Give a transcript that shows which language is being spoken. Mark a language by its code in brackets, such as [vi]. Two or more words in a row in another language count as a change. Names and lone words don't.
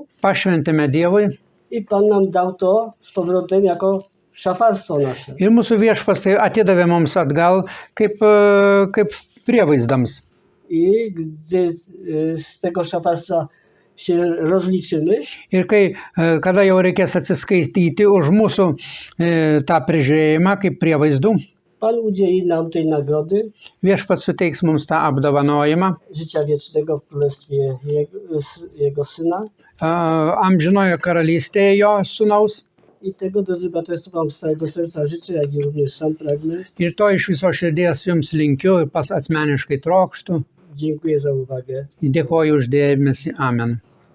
[lt] pašventėme Dievui [pl] i Pan nam dał to z powrotem jako szafarstwo nasze. [lt] ir mūsų viešpats tai atidavė mums atgal kaip prievaizdams. [pl] I gdy z tego szafarstwa się rozliczymy, [lt] Ir kada jau reikės atsiskaityti už mūsų tą prižiūrėjimą kaip prievaizdų, [pl] Pan udzieli nam tej nagrody [lt] viešpats suteiks mums tą apdovanojimą [pl] życia wiecznego w królestwie Jego Syna. [lt] Amžinojo karalystėje jo sūnaus. [pl] I tego, drodzy braterstwo, wam z całego serca życzę, jak i również sam pragnę. [lt] Ir to iš viso širdies jums linkiu ir pas asmeniškai trokštu. [pl] Dziękuję za uwagę. [lt] Dėkoju už dėmesį. Amen.